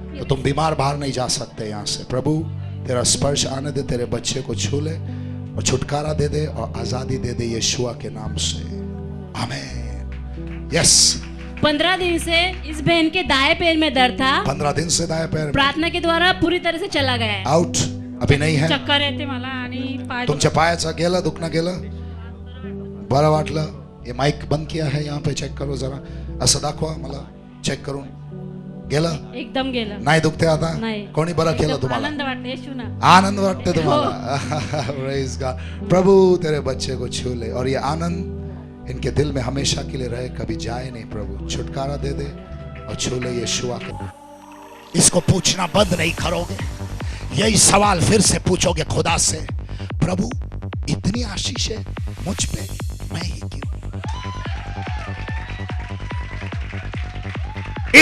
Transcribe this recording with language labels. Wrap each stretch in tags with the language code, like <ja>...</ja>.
<hi>तो तुम बीमार बाहर नहीं जा सकते यहाँ से। प्रभु तेरा स्पर्श आने दे, तेरे बच्चे को छू ले और छुटकारा दे दे और आजादी दे दे यीशुआ के नाम से। आमीन। यस। 15 दिन से इस बहन के दाएं पैर में दर्द था। 15 दिन से दाएं पैर में। प्रार्थना के द्वारा पूरी तरह से चला गया है। आउट अभी नहीं है।</hi> <mr>चक्कर येते मला आणि पाय तुमच्या पायाचा गेला दुखणं गेलं बरं वाटलं.</mr> <hi>हे माईक बंद किया है यहाँ पे चेक करो जरा</hi> <mr>असं दाखवा मला चेक करून. गेलं एकदम गेलं नाही दुखते आता. नाही. कोणी बरं केलं एकदम तुम्हाला. आनंद वाटते येशू ना. आनंद वाटते तुम्हाला.</mr> <en>Praise God.</en> <hi>प्रभु तेरे बच्चे को छू ले और ये आनंद इनके दिल में हमेशा के लिए रहे, कभी जाए नहीं। प्रभु छुटकारा दे दे और छू ले यीशुआ को। इसको पूछना बंद नहीं करोगे, यही सवाल फिर से पूछोगे खुदा से, प्रभु इतनी आशीष है मुझ पे, मैं ही क्यों?</hi>